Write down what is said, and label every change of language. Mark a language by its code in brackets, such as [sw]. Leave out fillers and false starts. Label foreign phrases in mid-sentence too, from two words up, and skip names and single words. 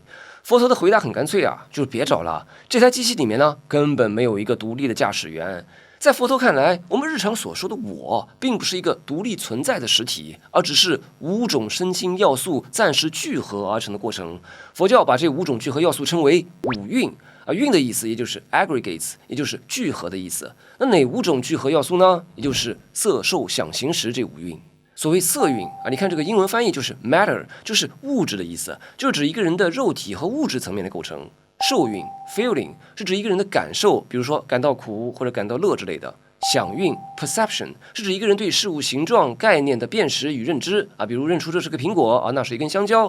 [zh] 佛陀的回答很乾脆啊，就是別找了，這台機器裡面呢根本沒有一個獨立的駕駛員。在佛陀看來，我們日常所說的我，並不是一個獨立存在的實體，而只是5種身心要素暫時聚合而成的過程。佛教把這5種聚合要素稱為五蘊，而蘊的意思也就是 aggregates， 也就是聚合的意思。那哪5種聚合要素呢？也就是色、受、想、行、識這5蘊。所謂色蘊啊，你看這個英文翻譯就是 matter， 就是物質的意思，就指一個人的肉體和物質層面的構成。受蘊 feeling 是指一個人的感受，比如說感到苦或者感到樂之類的。想蘊 perception 是指一個人對事物形狀概念的辨識與認知啊，比如認出這是個蘋果啊，那是一根香蕉。